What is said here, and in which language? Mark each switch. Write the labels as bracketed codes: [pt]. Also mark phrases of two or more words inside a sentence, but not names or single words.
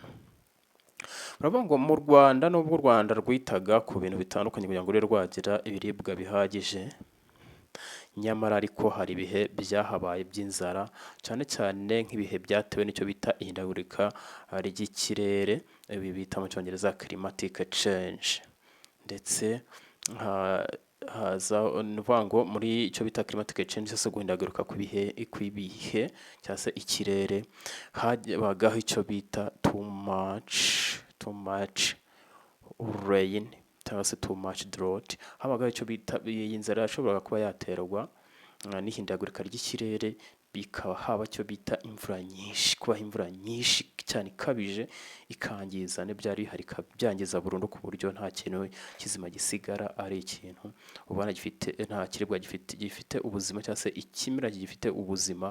[rw] Baravuga ngo mu Rwanda, nubwo u Rwanda rwitaga ku bintu bitandukanye kugira ngo rube rwagira ibiribwa bihagije, nyamara ariko hari ibihe byahabaye by'inzara, cyane cyane nk'ibihe byatewe n'icyo bita ihindagurika ry'ikirere, ibi bita mu cyongereza [en] climatic change. [rw] Ndetse haza nuvuga ngo muri icyo bita [en] climatic change, [rw] cyangwa se guhindagurika kw'ibihe cyangwa se ikirere, habagaho icyo bita [en] too much rain [rw] cyangwa se [en] too much drought. [rw] Habagaho icyo bita iyi nzara yashoboraga kuba yaterwa n'ihindagurika ry'ikirere, bikaba haba icyo bita imvura nyinshi, kubaho imvura nyinshi cyane ikabije, ikangiza n'ibyari bihari, byangiza burundu ku buryo nta kintu kizima gisigara, ari ikintu ubona nta kiribwa gifite ubuzima, cyangwa se ikimera gifite ubuzima.